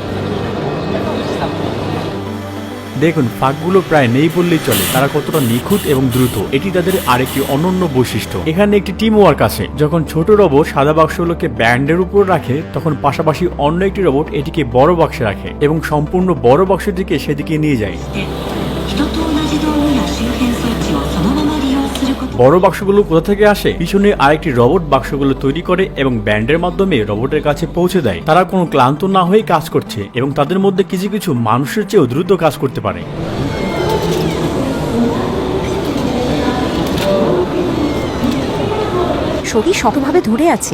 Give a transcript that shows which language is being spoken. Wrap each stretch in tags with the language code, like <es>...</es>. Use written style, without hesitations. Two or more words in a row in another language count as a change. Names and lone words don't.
<bn>দেখুন ফাঁকগুলো প্রায় নেই বললেই চলে, তারা কতটা নিখুঁত এবং দ্রুত। এটি তাদের আরেকটি অনন্য বৈশিষ্ট্য। এখানে একটি</bn> <en>team work</en> <bn>আছে। যখন ছোট রোবট সাদা বাক্সগুলোকে ব্যান্ডের উপর রাখে তখন পাশাপাশি অন্য একটি রোবট এটিকে বড় বাক্সে রাখে এবং সম্পূর্ণ বড় বাক্সের দিকে সেদিকে নিয়ে যায়।</bn> <ja>人と同じ道具や周辺装置をそのまま利用すること。</ja> <bn>বড় বাক্সগুলো কোথা থেকে আসে? পিছনে আরেকটি রোবট বাক্সগুলো তৈরি করে এবং ব্যান্ডের মাধ্যমে রোবটের কাছে পৌঁছে দেয়। তারা কোনো ক্লান্ত না হয়ে কাজ করছে এবং তাদের মধ্যে কিছু কিছু মানুষের চেয়েও দ্রুত কাজ করতে পারে। ছবি শক্তভাবে ধরে আছে।</bn>